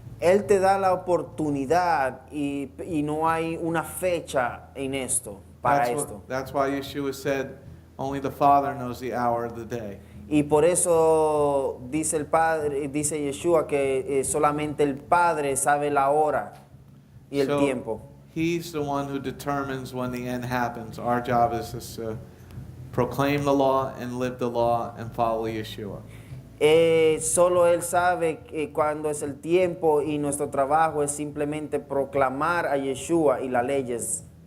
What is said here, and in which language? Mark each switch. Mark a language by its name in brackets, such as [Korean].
[Spanish] Él te da la oportunidad y no hay una fecha en esto, para esto. [English] That's why Yeshua said, only the Father knows the hour of the day. [Spanish] Y por eso dice el Padre, dice Yeshua que solamente el Padre sabe la hora y el tiempo. [English] He's the one who determines when the end happens. Our job is just to proclaim the law and live the law and follow Yeshua. [Spanish] Solo Él sabe cuándo es el tiempo y nuestro trabajo es simplemente proclamar a Yeshua y las leyes.